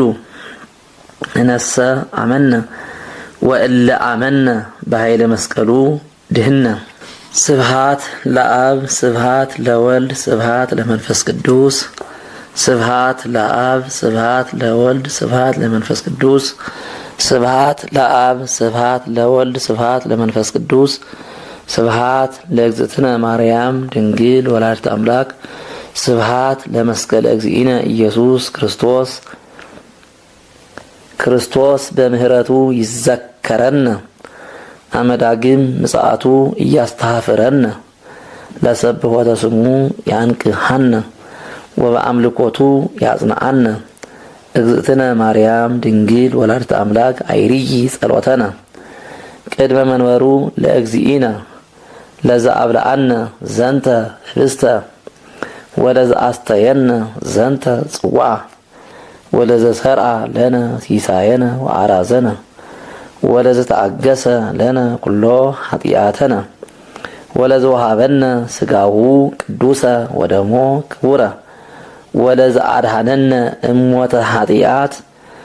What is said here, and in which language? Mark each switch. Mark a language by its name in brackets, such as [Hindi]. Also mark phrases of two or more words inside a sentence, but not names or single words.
[Geez] እነሰ አመነ ወእለ አመነ በኃይለ መስቀሉ ድህነ። ስብሐት ለአብ ስብሐት ለወልድ ስብሐት ለመንፈስ ቅዱስ ስብሐት ለአብ ስብሐት ለወልድ ስብሐት ለመንፈስ ቅዱስ ስብሐት ለአብ ስብሐት ለወልድ ስብሐት ለመንፈስ ቅዱስ ስብሐት ለእግዝእትነ ማርያም ድንግል ወላዲተ አምላክ ስብሐት ለመስቀለ እግዚእነ ኢየሱስ ክርስቶስ። ክርስቶስ በምህረቱ ይዘከረነ አመዳግም ምጽአቱ እያስተሐፍረነ ለሰብሖተ ስሙ ያንቅሐነ ወበአምልኮቱ ያጽንዓነ። እግዝእትነ ማርያም ድንግል ወላዲተ አምላክ አይርይ ጸሎተነ ቅድመ መንበሩ ለእግዚእነ ለዘአብልዐነ ዘንተ ህብስተ ወለዘአስተየነ ዘንተ ጽዋዕ ወለዘሰርዐ ለነ ሲሳየነ ወአራዘነ ወለዘተአገሰ ለነ ኩሎ ኃጢአተነ ወለዘወሃበነ ሥጋሁ ቅዱሰ ወደሞ ክቡረ ወለዘአድኀነነ እሞተ ኃጢአት